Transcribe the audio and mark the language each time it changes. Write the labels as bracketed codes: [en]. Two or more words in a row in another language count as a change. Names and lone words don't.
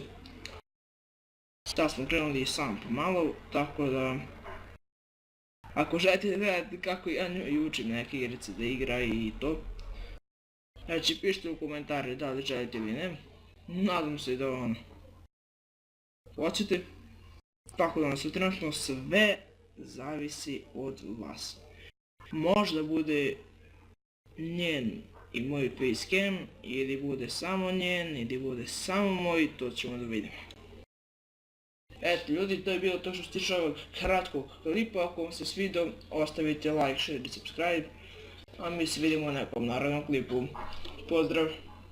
[sr] Sad smo krenuli sam pomalo, tako da ako želite da gledate kako ja njoj učim neke igrice da igra i to, znači pišite u komentare da li želite ili ne, nadam se da hoćete, tako da nas trenutno sve zavisi od vas. Možda bude njen i moj facecam, ili bude samo njen, ili bude samo moj, to ćemo da vidimo. Eto ljudi, to je bilo to što se tiče ovog kratkog klipa. Ako vam se svidio, ostavite [en] like, share [sr] i subscribe, a mi se vidimo u nekom narednom klipu. Pozdrav!